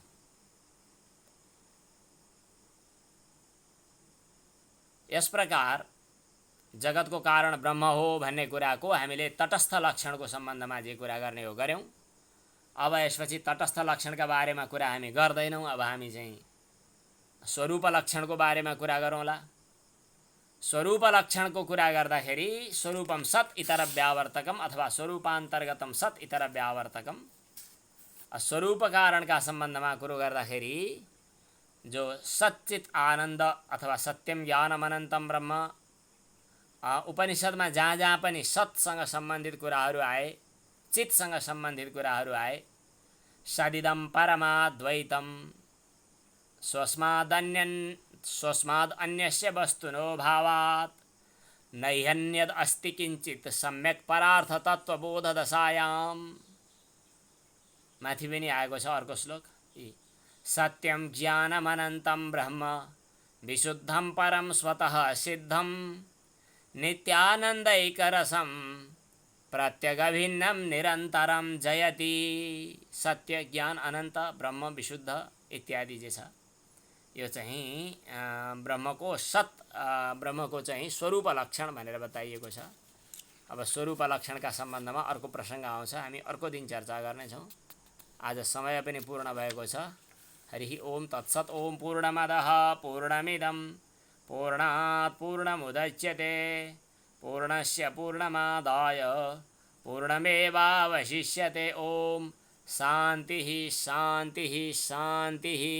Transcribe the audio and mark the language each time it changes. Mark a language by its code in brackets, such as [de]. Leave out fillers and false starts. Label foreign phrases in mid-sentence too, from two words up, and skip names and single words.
[ne] यस प्रकार जगतको कारण ब्रह्म हो भन्ने कुराको हामीले तटस्थ लक्षणको सम्बन्धमा जे कुरा गर्ने हो गर्यौं। अब यसपछि तटस्थ लक्षणका बारेमा कुरा हामी गर्दैनौँ। अब हामी चाहिँ स्वरूप लक्षणको बारेमा कुरा गरौँला। स्वरूप लक्षणको कुरा गर्दाखेरि [sa] स्वरूपम सत् इतर व्यावर्तकम [ne] अथवा [sa] स्वरूपान्तर्गतम सत् इतर व्यावर्तकम, [ne] स्वरूप कारणका सम्बन्धमा कुरो गर्दाखेरि जो सच्चित आनन्द अथवा [sa] सत्यम ज्ञानम अनन्तम ब्रह्म, [ne] उपनिषदमा जहाँ जहाँ पनि सत्सँग सम्बन्धित कुराहरू आए, चितसँग सम्बन्धित कुराहरू आए, [sa] सदिदम परमाद्वैतम स्वस्माद् अन्यस्य वस्तुनो भावात् नैहन्यद अस्ति किञ्चित् सम्यक् परार्थ तत्त्वबोध दशायाम। [ne] माथि पनि आएको छ अर्को श्लोक। [sa] सत्यम ज्ञानमनन्तं ब्रह्म विशुद्धं परं स्वतः सिद्धं नित्यानन्दैकरसं प्रत्यगभिन्नं निरन्तरं जयति। [ne] सत्य, ज्ञान, अनन्त, ब्रह्म, विशुद्ध इत्यादि जे छ यो चाहिँ ब्रह्मको ब्रह्मको चाहिँ स्वरूप लक्षण भनेर बताइएको छ। अब स्वरूप लक्षणका सम्बन्धमा अर्को प्रसङ्ग आउँछ, हामी अर्को दिन चर्चा गर्नेछौँ। आज समय पनि पूर्ण भएको छ। [sa] हरि ओम तत्सत्। ओम पूर्णमदः पूर्णमिदं पूर्णात् पूर्णमुदच्यते पूर्णस्य पूर्णमादाय पूर्णमेवावशिष्यते। ओम शान्तिः शान्तिः शान्तिः।